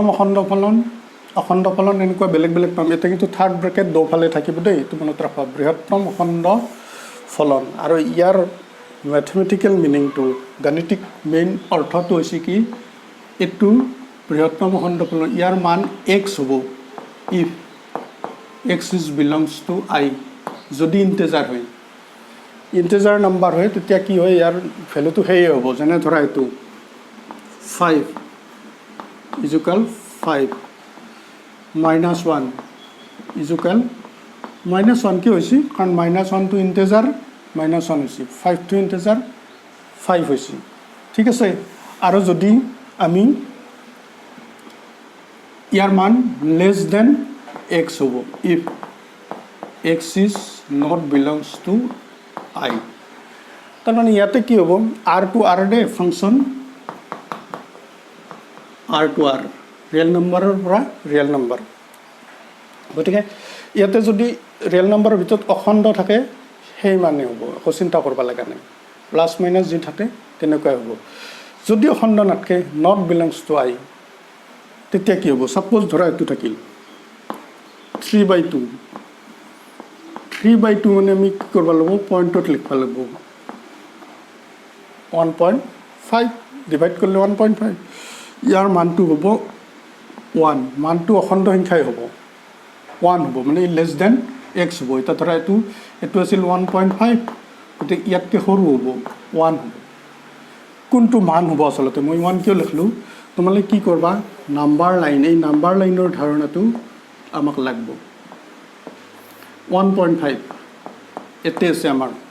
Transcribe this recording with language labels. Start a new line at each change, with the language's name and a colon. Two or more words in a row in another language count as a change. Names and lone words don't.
Assamese: অখণ্ড ফলন এনেকুৱা বেলেগ বেলেগ পাম এটা কিন্তু থাৰ্ড ব্ৰেকেট দুফালে থাকিব দেই এইটো মনত ৰাখবা বৃহত্তম অখণ্ড ফলন আৰু ইয়াৰ ম্যাথমেটিক্যাল মিনিংটো গাণিতিক মেইন অৰ্থটো হৈছে কি এটো বৃহত্তম অখণ্ড ফলন ইয়াৰ মান x হ'ব
English: if x belongs to I
Assamese: যদি ইন্টিজাৰ হয় ইন্টিজাৰ নাম্বাৰ হয় তেতিয়া কি হয় ইয়াৰ ভ্যালুটো হেই হ'ব যেনে ধৰা এটো 5 = 5 -1 = -1 কি হৈছে কাৰণ -1 টো ইন্টিজাৰ -1 হৈছে 5 টো ইন্টিজাৰ 5 হৈছে ঠিক আছে আৰু যদি আমি ইয়াৰ মান
English: less than x
Assamese: হ'ব
English: if x is not belongs to I
Assamese: তাৰ মানে ইয়াতে কি হ'ব
English: r to r
Assamese: দে ফাংশন
English: r to r
Assamese: ৰিয়েল নম্বৰৰ পৰা ৰিয়েল নম্বৰ গতিকে ইয়াতে যদি ৰিয়েল নম্বৰৰ ভিতৰত অখণ্ড থাকে সেই মানে হ'ব একো চিন্তা কৰিব লগা নাই প্লাস মাইনাস যি থাকে তেনেকৈ হ'ব যদি অখণ্ড নাথাকে
English: not belongs to I
Assamese: তেতিয়া কি হ'ব সাপোজ ধৰা এটো থাকিল 3/2 মানে আমি কি কৰিব লাগিব পয়েন্টত লিখবা লাগিব 1.5 ডিভাইড কৰিলে 1.5 ইয়াৰ মানটো হ'ব 1 মানটো অখণ্ড সংখ্যাই হ'ব 1 হ'ব মানে less than x হ'ব এটা ধৰা এটো আছিল 1.5 গতে ইয়াতকে সৰু হ'ব 1 হ'ব কোনটো মান হ'ব আসলতে মই 1 কিয় লিখলো তোমালে কি করবা নাম্বার লাইন এই নাম্বার লাইনৰ ধাৰণাটো আমাক লাগিব 1.5 এতে আছে আমাৰ